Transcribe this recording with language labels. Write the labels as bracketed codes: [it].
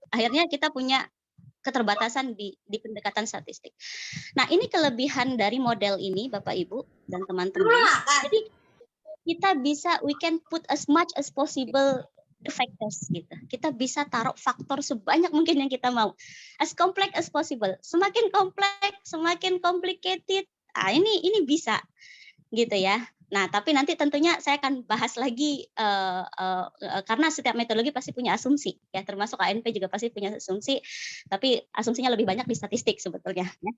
[id] Akhirnya kita punya keterbatasan di pendekatan statistik. Nah, ini kelebihan dari model ini Bapak Ibu dan teman-teman. [en] Jadi we can put as much as possible the factors gitu. [id] Kita bisa taruh faktor sebanyak mungkin yang kita mau. [en] As complex as possible. [id] Semakin kompleks, semakin [en] complicated. [id] Ini bisa gitu ya. Nah, tapi nanti tentunya saya akan bahas lagi karena setiap metodologi pasti punya asumsi ya, termasuk ANP juga pasti punya asumsi, tapi asumsinya lebih banyak di statistik sebetulnya ya.